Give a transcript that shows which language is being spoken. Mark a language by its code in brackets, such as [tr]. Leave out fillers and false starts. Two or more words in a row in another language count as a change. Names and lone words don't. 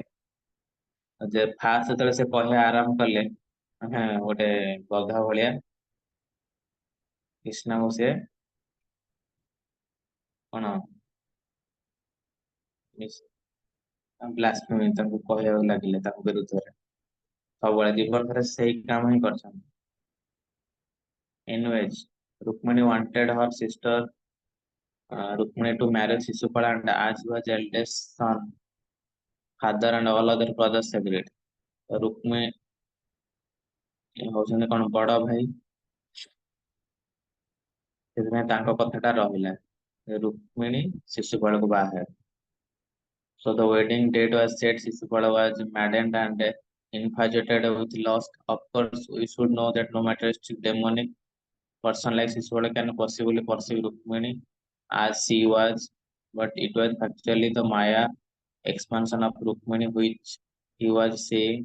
[or] ଯେ ଫାଷ୍ଟ ଯେତେବେଳେ ସେ କହିବା ଆରମ୍ଭ କଲେ, ମାନେ ଗୋଟେ ଗଧ ଭଳିଆ କୃଷ୍ଣଙ୍କୁ ସେ କଣ ବ୍ଲାସ୍ଫେମି ତାଙ୍କୁ କହିବାକୁ ଲାଗିଲେ ତାଙ୍କ ବିରୁଦ୍ଧରେ। ସବୁବେଳେ ଜୀବନ ସାରା ସେଇ କାମ ହିଁ କରିଛନ୍ତି। [en] Anyways, Rukmini wanted her sister Rukmini to marry Shishupala, and as he was eldest son, father and all other brothers agreed. [or] Rukmini ହଉଛନ୍ତି କଣ ବଡ ଭାଇ, ସେଥିପାଇଁ ତାଙ୍କ କଥାଟା ରହିଲା, ରୁକ୍ମିଣୀ ଶିଶୁପାଳକୁ ବାହା ହେବେ। [en] So the wedding date was set. Shishupala was maddened and infatuated with lust. Of course, we should know that no materialistic demonic person like Shishupala can possibly perceive Rukmini as she was, but it was actually the Maya expansion of Rukmini which he was saying.